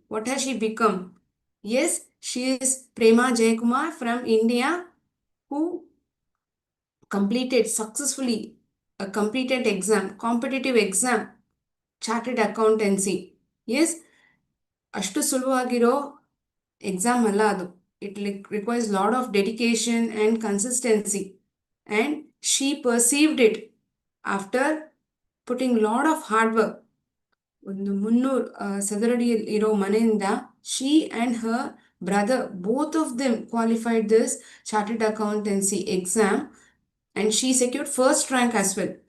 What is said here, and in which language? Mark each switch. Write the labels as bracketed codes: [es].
[en] What has she become? Yes, she is Prema Jayakumar from India, who completed successfully a competitive exam, chartered accountancy. [kn] Yes, ಅಷ್ಟು ಸುಲಭವಾಗಿರೋ exam ಅಲ್ಲ ಅದು. [en] It requires a lot of dedication and consistency, and she perceived it after putting a lot of hard work. [kn] ಒಂದು 300 ಸದರಡಿ ಇರೋ ಮನೆಯಿಂದ [en] she and her brother, both of them qualified this chartered accountancy exam, and she secured first rank as well.